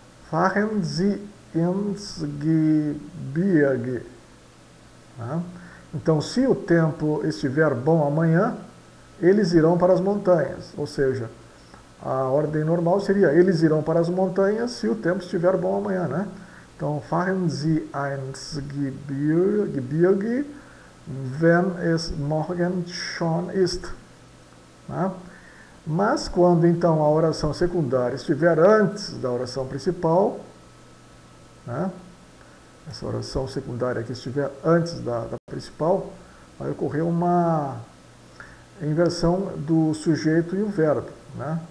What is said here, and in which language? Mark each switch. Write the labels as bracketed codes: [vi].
[de] fahren Sie ins Gebirge. [pt] Tá? Então, se o tempo estiver bom amanhã, eles irão para as montanhas. Ou seja, a ordem normal seria, eles irão para as montanhas se o tempo estiver bom amanhã, né? Então, [de] fahren Sie ins Gebirge, wenn es morgen schon ist. [pt] Tá? Mas quando então a oração secundária estiver antes da oração principal, né? Essa oração secundária que estiver antes da principal, vai ocorrer uma inversão do sujeito e o verbo, né?